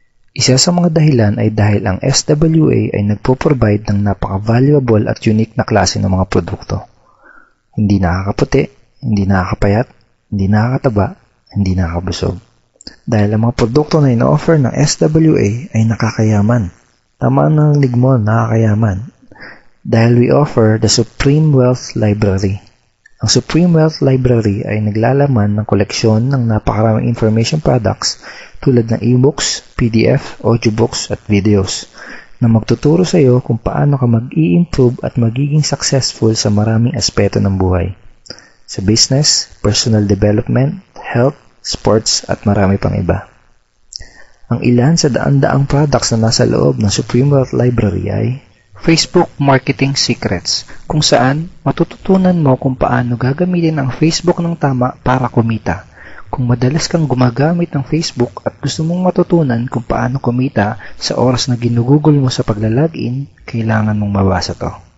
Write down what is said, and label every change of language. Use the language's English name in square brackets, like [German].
[Filipino] Isa sa mga dahilan ay dahil ang SWA ay nagpo-provide ng napaka-valuable at unique na klase ng mga produkto. Hindi nakakaputi, hindi nakakapayat, hindi nakakataba, hindi nakakabusog. Dahil ang mga produkto na ino-offer ng SWA ay nakakayaman. Tama ng ligmon, nakakayaman. Dahil [English] we offer the Supreme Wealth Library. [Filipino] Ang Supreme Wealth Library ay naglalaman ng koleksyon ng napakaraming information products tulad ng e-books, PDF, audiobooks at videos na magtuturo sa iyo kung paano ka mag-i-improve at magiging successful sa maraming aspeto ng buhay. Sa [English] business, personal development, health, sports [Filipino] at marami pang iba. Ang ilan sa daan-daang products na nasa loob ng Supreme Wealth Library ay Facebook Marketing Secrets, kung saan matututunan mo kung paano gagamitin ang Facebook ng tama para kumita. Kung madalas kang gumagamit ng Facebook at gusto mong matutunan kung paano kumita sa oras na ginugugol mo sa paglalagin, kailangan mong mabasa to.